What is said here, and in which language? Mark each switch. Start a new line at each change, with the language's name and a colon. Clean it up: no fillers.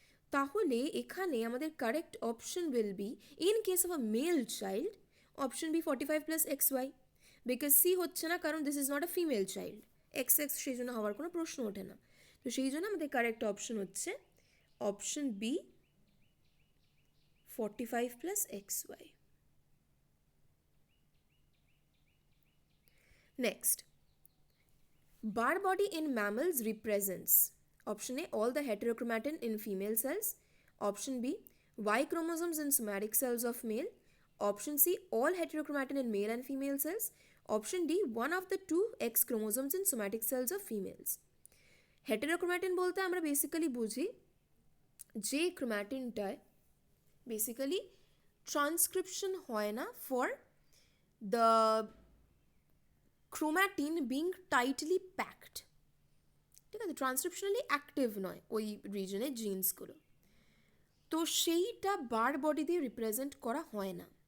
Bangla: তাহলে এখানে আমাদের
English: correct option will be in case of a male child option B 45 plus XY, because C
Bangla: হচ্ছে না, কারণ
English: this is not a female child, XX
Bangla: সেই জন্য হওয়ার কোনো প্রশ্ন ওঠে না। তো সেই জন্য আমাদের কারেক্ট অপশন হচ্ছে option B 45 plus XY.
English: Next, bar body in mammals represents option A all the heterochromatin in female cells, option B Y chromosomes in somatic cells of male, option C all heterochromatin in male and female cells, option D one of the two X chromosomes in somatic cells of females.
Bangla: হেটেরোক্রোম্যাটিন বলতে আমরা basically বুঝি যে ক্রোম্যাটিনটায় basically transcription হয় না
English: for the chromatin being tightly packed,
Bangla: ঠিক আছে, transcriptionally active নয় ওই রিজনের জিন্সগুলো, তো সেইটা বার বডি দিয়ে রিপ্রেজেন্ট করা হয় না।